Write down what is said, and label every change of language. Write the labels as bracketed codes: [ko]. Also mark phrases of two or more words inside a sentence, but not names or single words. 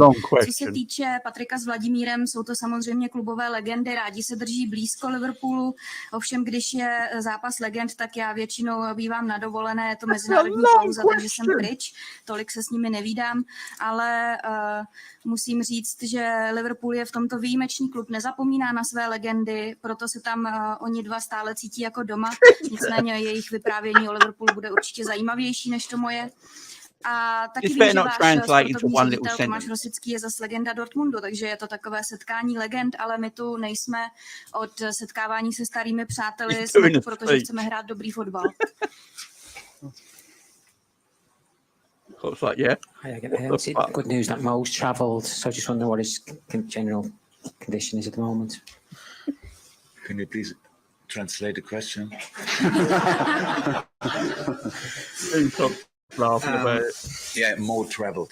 [cs] Co se týče Patrika s Vladimírem, jsou to samozřejmě klubové legendy, rádi se drží blízko Liverpoolu, ovšem když je zápas legend, tak já většinou bývám na dovolené, je to mezinárodní pauza, takže jsem pryč, tolik se s nimi nevídám, ale musím říct, že Liverpool je v tomto výjimečný klub, nezapomíná na své legendy, proto se tam oni dva stále cítí jako doma, nicméně jejich vyprávění o Liverpoolu bude určitě zajímavější než to moje. A taky vím, že váš sportovní ředitel Tomáš Rosický je zase legenda Dortmundu, takže je to takové setkání legend, ale my tu nejsme od setkávání se starými přáteli, jsme tu, protože chceme hrát dobrý fotbal. [en] Good news that Mo's travelled, so I just want to know what his general condition is at the moment. Can you please translate the question? Yeah, Mo traveled.